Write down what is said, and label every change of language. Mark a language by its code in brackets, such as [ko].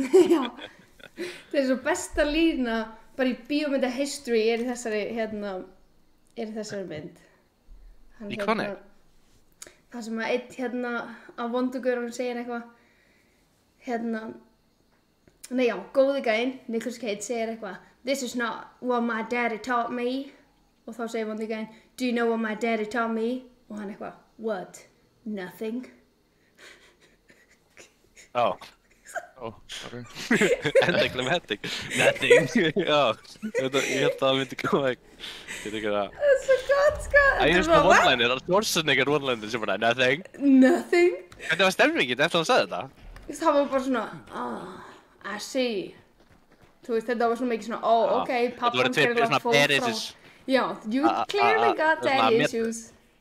[is] Já, það er svo besta lína bara í bíómynda history er í þessari mynd. Í Con Air? Það sem að einn af vondugurinn segir eitthvað, nei já, góði gæinn, Nicolas Cage segir eitthvað, [en] this is not what my daddy taught me. [is] Og þá segir vondi gæinn, [en] do you know what my daddy taught me? [is] Og hann eitthvað, [en] what? Nothing. [is] Já. [en] Sorry. [is] Endiglega. [en] Nothing. [is] Já. Ég held að það myndi koma ekki. Það er svo gott, sko. Það er svona one-liner, Schwarzenegger one-liner sem bara, [en] nothing. Nothing. [is] Hvernig var stemningin eftir að hann sagði þetta? Það var bara svona, [en] I see. [is] Þú veist, þetta var svona mikið svona, ok, pappan gerði það fór frá. [en] Já, you clearly got daddy issues.